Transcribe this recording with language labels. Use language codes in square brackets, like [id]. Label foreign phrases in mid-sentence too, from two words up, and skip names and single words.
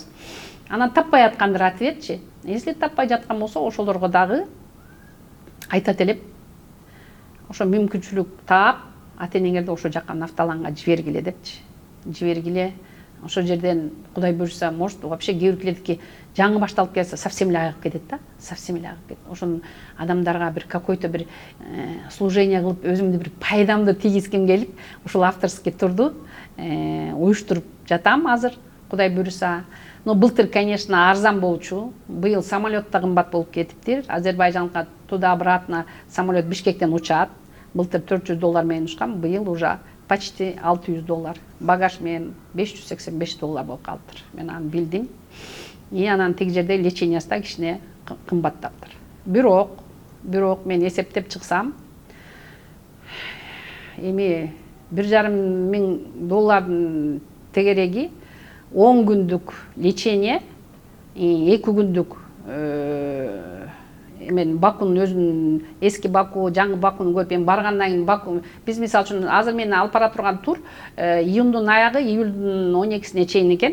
[ky] Анан таппай аткандыр ответчи. Если таппай жаткан болсо, ошолорго дагы айтат элеп, ошо мүмкүнчүлүк таап, ата-энеңерди ошо жакка Нафталанга жибергиле депчи. Жибергиле. Ошол жерден Кудай буйрса, может, вообще кээ жаңы башталып келсе, совсем эле айыгып кетет да, совсем эле айыгып кетет. Ошон адамдарга бир какой-то бир служение кылып, өзүмдү бир пайдамды тийгизгим келип, ушул авторский турду уюштуруп жатам азыр, Кудай буйрса. Но былтыр, конечно, арзан болчу. Быйыл самолет да кымбат болуп кетиптир. Азербайжанга туда-обратно самолет Бишкектен учат. Былтыр $400 менен учкан, быйыл [ru] уже почти [ky] $600. Багаж менен $585 болуп калыптыр. Мен аны билдим. Анан тиги жерде лечениясы да кичине кымбаттаптыр. Бирок мен эсептеп чыксам, эми $1,500 тегереги 10 күндүк лечение, 2 күндүк мен Бакунун өзүнүн эски Баку, жаңы Бакуну көрүп, мен баргандан кийин Баку, биз мисалы үчүн азыр мен алып бара турган тур июндун аягы, июлдун 12-сине чейин экен.